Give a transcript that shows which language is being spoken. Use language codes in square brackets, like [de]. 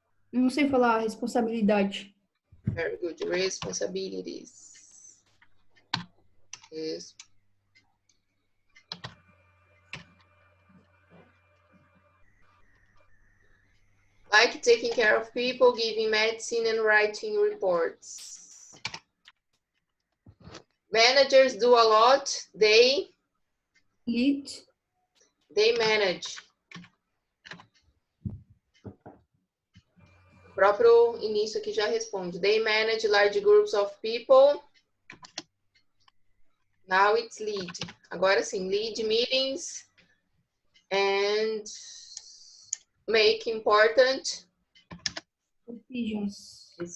[pt] Não sei falar responsabilidade. [en] very good responsibilities. Yes. Like taking care of people, giving medicine, and writing reports. Managers do a lot. They Lead. manage. [pt] O próprio início aqui já responde. [en] They manage large groups of people. Now it's lead. [pt] Agora sim, [en] lead meetings and make important decisions.